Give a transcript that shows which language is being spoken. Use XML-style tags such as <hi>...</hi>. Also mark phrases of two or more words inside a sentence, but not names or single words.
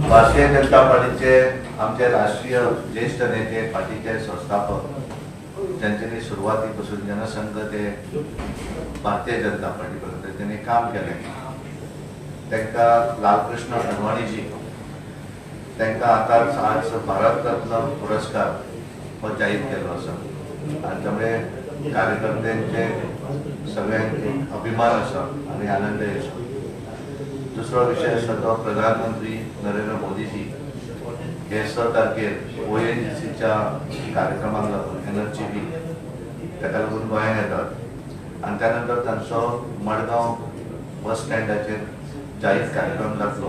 <mr>भारतीय जनता पार्टीचे आमचे राष्ट्रीय ज्येष्ठ नेते, पार्टीचे संस्थापक, त्यांनी सुरुवातीपासून जनसंघ ते भारतीय जनता पार्टीपर्यंत त्यांनी काम केले.</mr> <kok>त्यांना लालकृष्ण अडवाणीजी त्यांना आताच आज भारतरत्न पुरस्कार हो जाहीर केलो आसा आणि त्यामुळे कार्यकर्त्यांचे सगळ्यांक अभिमान आसा आणि आनंदय आसा. दुसरो विषय आसा तो प्रधानमंत्री नरेंद्र मोदीजी हे 6 तारखेर ONGCच्या कार्यक्रमाक लागून</kok> <en>energy week</en> <kok>ताका लागून गोंयांत येतात आणि त्यानंतर तांचो मडगांव बस स्टँडाचेर जाहीर कार्यक्रम जातलो.</kok>